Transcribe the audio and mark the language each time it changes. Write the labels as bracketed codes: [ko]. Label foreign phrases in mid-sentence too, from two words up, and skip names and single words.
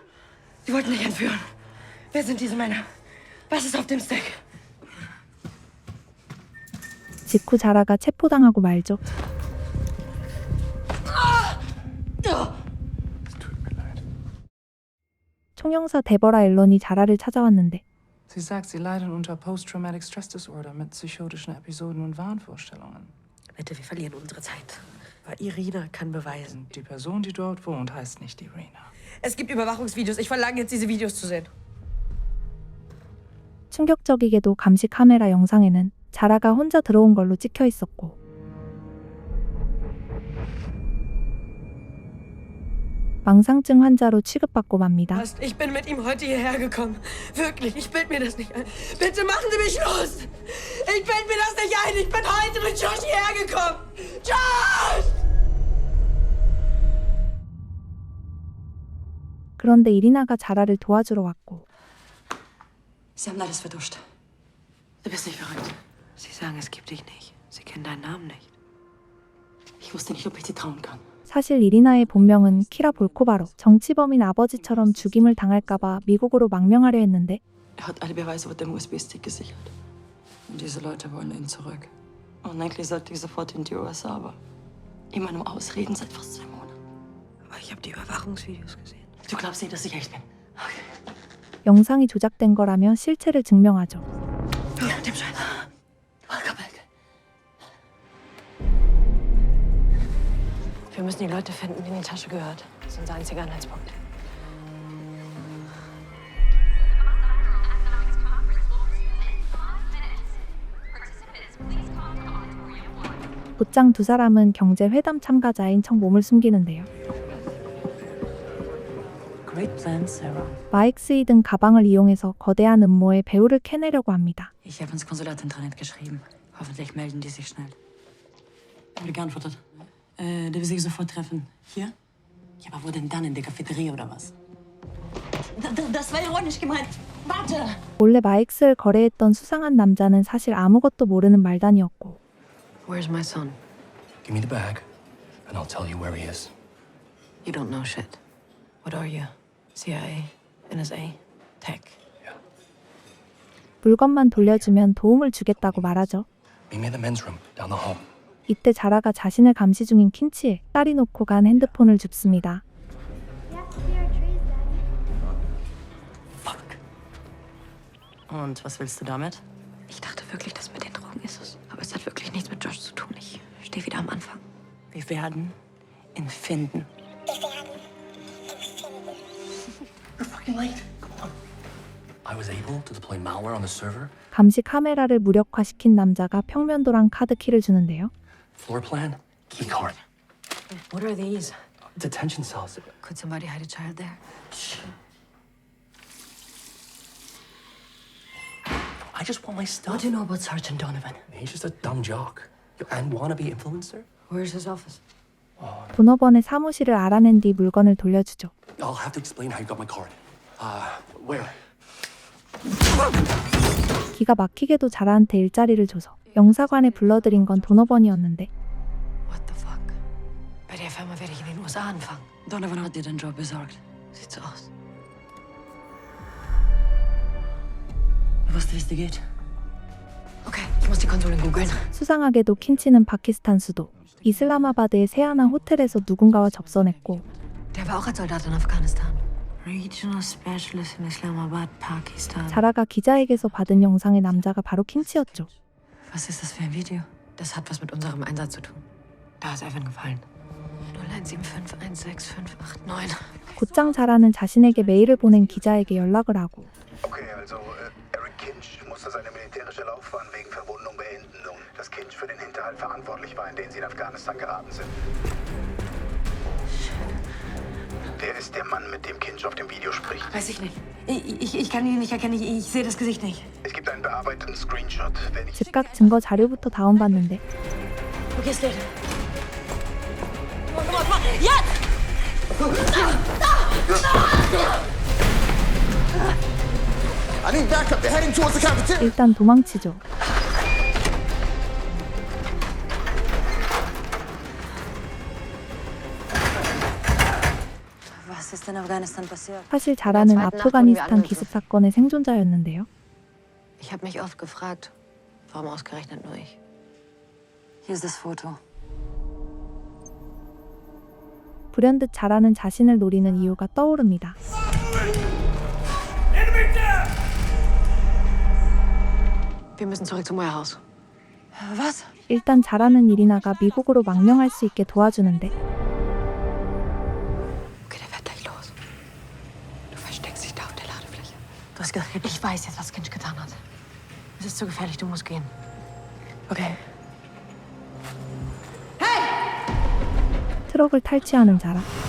[de] Sie wollten dich entführen. Wer sind diese Männer? Was ist auf dem Stick? [ko] 직후 자라가 체포당하고 말죠. 총영사 데버라 앨런이 자라를 찾아왔는데 [de] Sie sagt, sie leiden unter [en] Post-Traumatic Stress Disorder [de] mit psychotischen Episoden und Wahnvorstellungen. Bitte, wir verlieren unsere Zeit. Aber Irina kann beweisen. Die Person, die dort wohnt, heißt nicht Irina. Es gibt Überwachungsvideos. Ich verlange jetzt, diese Videos zu sehen. [ko] 충격적이게도 감시 카메라 영상에는 자라가 혼자 들어온 걸로 찍혀 있었고 망상증 환자로 취급받고 맙니다. [de] Ich bin mit ihm heute hierher gekommen. Wirklich, ich bild mir das nicht ein. Bitte machen Sie mich los! Ich bild mir das nicht ein! Ich bin heute mit Josh hierher gekommen! Josh! [ko] 그런데 이리나가 자라를 도와주러 왔고 [de] Sie haben alles vertuscht. Du bist nicht verrückt. Sie sagen, es gibt dich nicht. Sie kennen deinen Namen nicht. Ich wusste nicht, ob ich dir trauen kann. [ko] 사실 이리나의 본명은 키라 볼코바로 정치범인 아버지처럼 죽임을 당할까봐 미국으로 망명하려 했는데 [de] Er hat alle Beweise auf dem USB-Stick gesichert. Und diese Leute wollen ihn zurück. Und eigentlich sollte ich sofort in die USA, aber immer nur Ausreden seit fast 2 Monaten. Aber ich habe die Überwachungsvideos gesehen. Du glaubst nicht, dass ich echt bin? Okay. [ko] 영상이 조작된 거라며 실체를 증명하죠. [de] Dem Schein. [en] Welcome back. [de] Wir müssen die Leute finden, denen die Tasche gehört. Das ist unser einziger Anhaltspunkt. [ko] 곧장 두 사람은 경제회담 참가자인 척 몸을 숨기는데요. [en] Great plan, Sarah. [ko] 마이크 스이든 가방을 이용해서 거대한 음모에 배후를 캐내려고 합니다. [de] Ich habe ins Konsulat-Intranet geschrieben. Hoffentlich melden die sich schnell. Wurde geantwortet. Der will sich sofort treffen. Hier? Ja, aber wo denn dann? In der Cafeteria oder was? Das war ironisch gemeint. Warte! [ko] 원래 마이크스를 거래했던 수상한 남자는 사실 아무것도 모르는 말단이었고 [en] Where's my son? Give me the bag, and I'll tell you where he is. You don't know shit. What are you? CIA? NSA? Tech? [ko] 물건만 돌려주면 도움을 주겠다고 말하죠. [en] Meet me in the men's room, down the hall. [ko] 이때 자라가 자신을 감시 중인 킨치에 딸이 놓고 간 핸드폰을 줍습니다. [de] Und was willst du damit? Ich dachte wirklich, das mit den Drogen ist es. Aber es hat wirklich nichts mit Josh zu tun. Ich stehe wieder am Anfang. Wir werden ihn finden. [en] You're fucking late. Come on. I was able to deploy malware on the server. [ko] 감시 카메라를 무력화시킨 남자가 평면도랑 카드키를 주는데요. [en] Floor plan, key card. What are these? Detention cells. Could somebody hide a child there? I just want my stuff. What do you know about Sergeant Donovan? He's just a dumb jock and wannabe influencer. Where's his office? [ko] 도너번의 사무실을 알아낸 뒤 물건을 돌려주죠. [en] I'll have to explain how you got my card. Where? [ko] 기가 막히게도 자라한테 일자리를 줘서 영사관에 불러들인 건 도너번이었는데 [de] Bei der Firma werde ich in den USA anfangen. Donovan hat dir den Job besorgt. Sieht so aus. Du weißt, wie es dir geht? Okay, ich muss die Konsulin googeln. [ko] 수상하게도 킨치는 파키스탄 수도 이슬라마바드의 새하나 호텔에서 누군가와 접선했고 [de] Der war auch als Soldat in Afghanistan. [en] Regional Specialist in Islamabad, Pakistan. [ko] 자라가 기자에게서 받은 영상의 남자가 바로 킨치였죠. [de] Was ist das für ein Video? Das hat was mit unserem Einsatz zu tun. Da ist Evan gefallen. 017516589. [ko] 곧장 자라는 자신에게 메일을 보낸 기자에게 연락을 하고 [de] Okay, also Eric Kinch musste seine militärische Laufbahn wegen Verwundung beenden und dass Kinch für den Hinterhalt verantwortlich war, in den sie in Afghanistan geraten sind. Wer ist der Mann, mit dem Kinch auf dem Video spricht? Weiß ich nicht. Ich kann ihn nicht erkennen. Ich sehe das Gesicht nicht. Es gibt einen bearbeiteten Screenshot. Wenn ich [ko] 즉각 증거 자료부터 다운받는데 [de] Okay, Slade. Jetzt! [en] I need backup. They're heading towards the cafeteria. [ko] 일단 도망치죠. [de] Was ist in Afghanistan passiert? [ko] 사실 자라는 아프가니스탄 기습 사건의 생존자였는데요. [de] Ich habe mich oft gefragt, warum ausgerechnet nur ich? Hier ist das Foto. [ko] 불현듯 자라는 자신을 노리는 이유가 떠오릅니다. [de] Wir müssen zurück zum Warehouse. Was? [ko] 일단 자라는 이리나가 미국으로 망명할 수 있게 도와주는데 [de] Okay, der fährt gleich los. Du versteckst dich da auf der Ladefläche. Du hast gesagt, ich weiß jetzt, was Kinch getan hat. Es ist zu gefährlich, du musst gehen. Okay. [ko] 트럭을 탈취하는 자라.